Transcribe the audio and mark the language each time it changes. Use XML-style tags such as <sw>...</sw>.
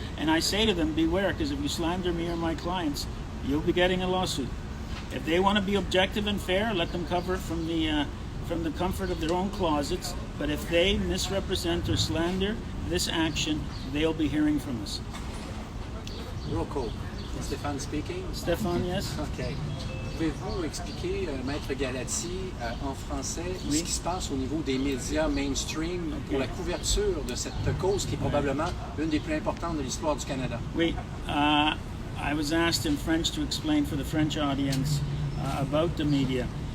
<en>And I say to them, beware, because if you slander me or my clients, you'll be getting a lawsuit. If they want to be objective and fair, let them cover it from the comfort of their own closets. But if they misrepresent or slander this action, they'll be hearing from us. Rocco, Stéphane speaking. Stéphane, yes. Okay.</en> <fr>Pouvez-vous expliquer, Maître Galati, en français, ce qui se passe au niveau des médias mainstream pour la couverture de cette cause qui est probablement l'une des plus importantes de l'histoire du Canada? Oui.</fr> <en>I was asked in French to explain for the French audience about the media.</en>